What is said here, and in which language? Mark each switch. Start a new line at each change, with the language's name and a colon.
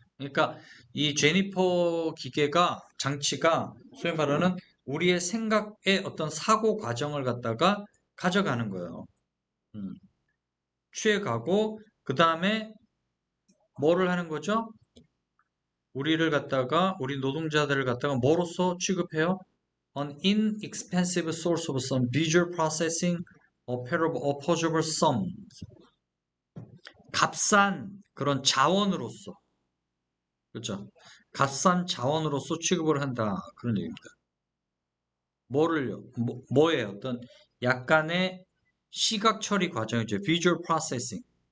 Korean: 그러니까 이 제니퍼 기계가, 장치가 소위 말하는 우리의 생각의 어떤 사고 과정을 갖다가 가져가는 거예요. 음, 취해가고 그 다음에 뭐를 하는 거죠? 우리 노동자들을 갖다가 뭐로서 취급해요?
English: An inexpensive source of some visual processing, opposable sum.
Korean: 값싼 그런 자원으로서, 그렇죠? 값싼 자원으로서 취급을 한다. 그런 얘기입니다. 뭐를요? 뭐에 어떤 약간의 시각 처리 과정이죠.
English: visual processing.